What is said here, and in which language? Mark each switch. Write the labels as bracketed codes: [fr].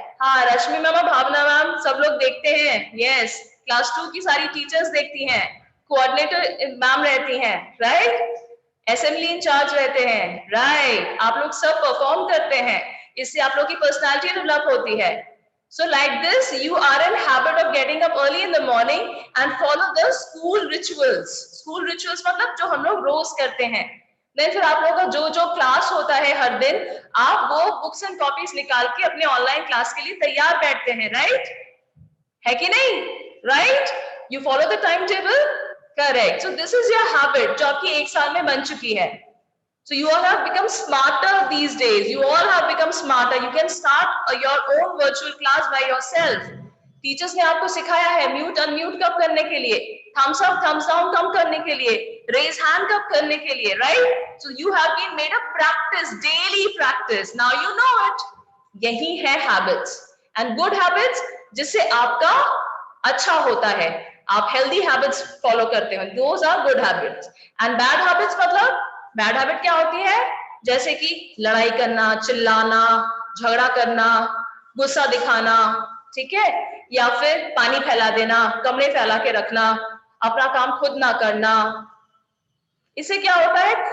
[hi] हाँ, रश्मि मैम, भावना मैम, सब लोग देखते हैं। यस, क्लास 2 की सारी टीचर्स देखती हैं, कोऑर्डिनेटर मैम रहती हैं, राइट? असेंबली इंचार्ज रहते हैं, राइट? आप लोग सब परफॉर्म करते हैं, इससे आप लोग की पर्सनालिटी डेवलप होती है। [en] So like this, you are in habit of getting up early in the morning and follow the school rituals. [hi] School rituals मतलब जो हम लोग रोज करते हैं। Then फिर आप लोगों का जो जो क्लास होता है हर दिन, आप वो बुक्स एंड कॉपीज निकाल के अपने ऑनलाइन क्लास के लिए तैयार बैठते हैं, राइट? है कि नहीं? Right? [en] You follow the timetable? Correct. So this is your habit [hi] जो आपकी 1 साल में बन चुकी है। [en] So you all have become smarter these days. You all have become smarter. You can start your own virtual class by yourself. [hi] Teachers ने आपको सिखाया है म्यूट अनम्यूट कब करने के लिए, थम्स अप थम्स डाउन कब करने के लिए, रेज हैंड कब करने के लिए, right? [en] So you have been made a practice, daily practice. Now you know it. [hi] यही है [en] habits and good habits [hi] जिससे आपका अच्छा होता है, आप healthy habits follow करते हो. [en] Those are good habits. And bad habits [hi] मतलब बैड हैबिट क्या होती है? जैसे कि लड़ाई करना, चिल्लाना, झगड़ा करना, गुस्सा दिखाना, ठीक है, या फिर पानी फैला देना, कमरे फैला के रखना, अपना काम खुद ना करना। इससे क्या होता है?